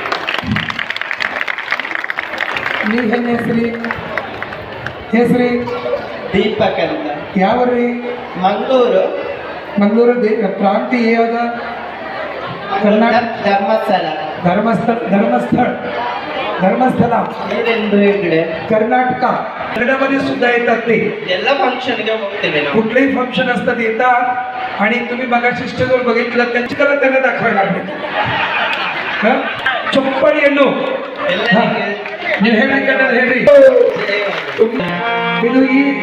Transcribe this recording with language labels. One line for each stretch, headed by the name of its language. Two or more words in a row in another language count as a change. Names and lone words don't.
Kannada: ನೀವು ಹೆಣ್ಣು ಹೆಸರಿ ದೀಪಕ್ ಅಂತ. ಯಾವ್ರಿ? ಮಂಗಳೂರು. ಮಂಗಳೂರು ಪ್ರಾಂತಿ ಯಾವ್ದ? ಕರ್ನಾಟಕ. ಧರ್ಮಸ್ಥಳ. ಧರ್ಮಸ್ಥಳ ಹೆಗಡೆ
Marathi: कर्नाटक. कन्नडमध्ये सुद्धा येतात ते. ಎಲ್ಲ फंक्शनಗೆ ಹೋಗ್ತೇವೆ ನಾವು. कुठलेही फंक्शन असतात येतात. आणि तुम्ही मगाशी स्टेजवर बघितलं त्यांची कला त्यांना दाखवायला लागले.
Kannada: चप्पडिಯನ್ನು ನೀವು ಹೇಳ್ರಿ, ಕನ್ನಡ ಹೇಳ್ರಿ. ಇದು ಈ